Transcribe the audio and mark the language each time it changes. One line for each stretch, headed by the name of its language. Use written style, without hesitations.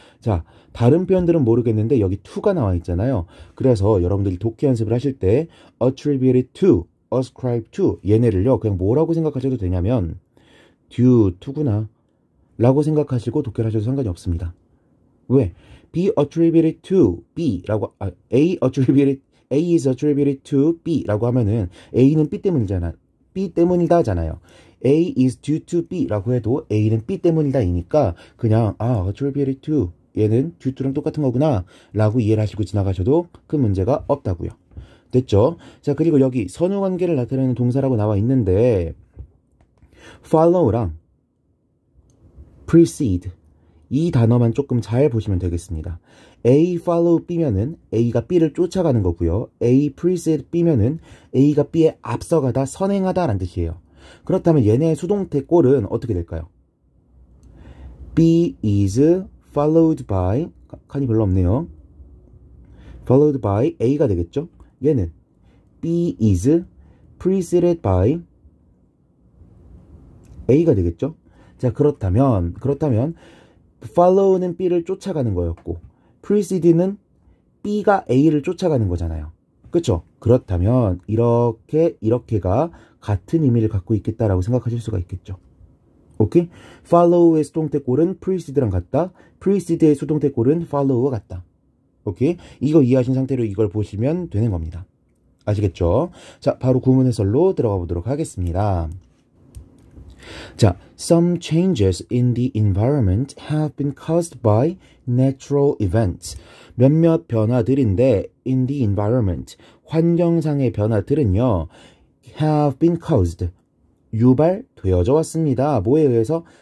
Korean: 자, 다른 표현들은 모르겠는데 여기 to가 나와 있잖아요. 그래서 여러분들이 독해 연습을 하실 때 attributed to ascribe to 얘네를요 그냥 뭐라고 생각하셔도 되냐면 due to구나 라고 생각하시고 독해를 하셔도 상관이 없습니다. 왜? be attributed to B라고
English: A is attributed to B
Korean: 라고 하면은 A는 B 때문이잖아. B 때문이다잖아요. A is due to B라고 해도 A는 B 때문이다이니까 그냥 attributed to 얘는 due to랑 똑같은 거구나 라고 이해를 하시고 지나가셔도 큰 문제가 없다고요. 됐죠? 자, 그리고 여기 선후관계를 나타내는 동사라고 나와 있는데 follow랑 precede 이 단어만 조금 잘 보시면 되겠습니다. A follow B면은 A가 B를 쫓아가는 거고요. A precede B면은 A가 B에 앞서가다, 선행하다 라는 뜻이에요. 그렇다면 얘네의 수동태 꼴은 어떻게 될까요?
English: B is followed by
Korean: 칸이 별로 없네요. followed by A가 되겠죠? 얘는
English: B is preceded by A
Korean: 가 되겠죠? 자, 그렇다면 follow는 B를 쫓아가는 거였고 precede는 B가 A를 쫓아가는 거잖아요. 그쵸? 그렇다면 이렇게가 같은 의미를 갖고 있겠다라고 생각하실 수가 있겠죠. 오케이? follow의 수동태 꼴은 precede랑 같다. precede의 수동태 꼴은 follow와 같다. 오케이? 이거 이해하신 상태로 이걸 보시면 되는 겁니다. 아시겠죠? 자, 바로 구문 해설로 들어가 보도록 하겠습니다.
English: 자, some changes in the environment have been caused by natural events.
Korean: 몇몇 변화들인데 in the environment, 환경상의 변화들은요
English: have been caused,
Korean: 유발되어져 왔습니다. 뭐에 의해서?